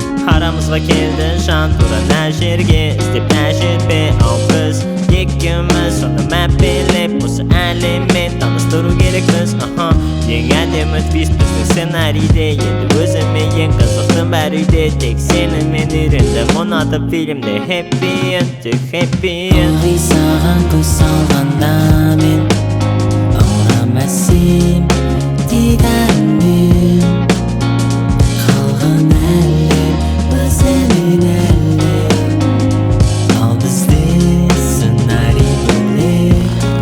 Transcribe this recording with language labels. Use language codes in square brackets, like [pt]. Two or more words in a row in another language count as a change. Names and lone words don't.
[kk] Арамызға келді жан тура мына жерге, іздеп мына жерде, ау біз екеуміз. Соны мәпелеп, осы әлеммен таныстыру керекпіз, аха. Ең әдемі твист біздің сценарийде, енді өзіме ең қызықты бәрі үйде. Тек сені мен үйрендім ұнатып фильмде, [en] happy end, тек happy end. [kk] Ылғи саған көз салғанда мен аурам әсем дидарыңмен. Қалған әлем өзімен әлем, ал бізде сценарий бөлек.